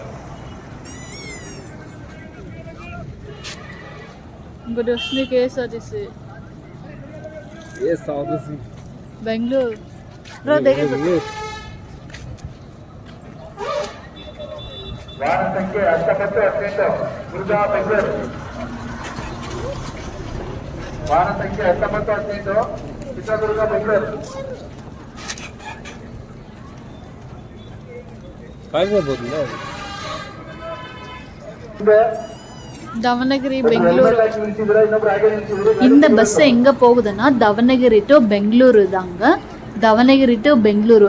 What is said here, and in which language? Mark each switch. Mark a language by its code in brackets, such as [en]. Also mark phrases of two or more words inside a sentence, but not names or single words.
[kn] गुडस्नी KSRTC बेंगलुरु. ವಾಹನ ಸಂಖ್ಯೆ 1918 ದುರ್ಗಾ, ಬೆಂಗಳೂರು. ವಾಹನ ಸಂಖ್ಯೆ 1918 ಚಿತ್ರದುರ್ಗ, ಬೆಂಗಳೂರು. [ta] தவனகிரி, பெங்களூரு. இந்த பஸ் எங்க போகுதுன்னா தவனகிரி டு பெங்களூரு தாங்க. தவனகிரி டு பெங்களூரு.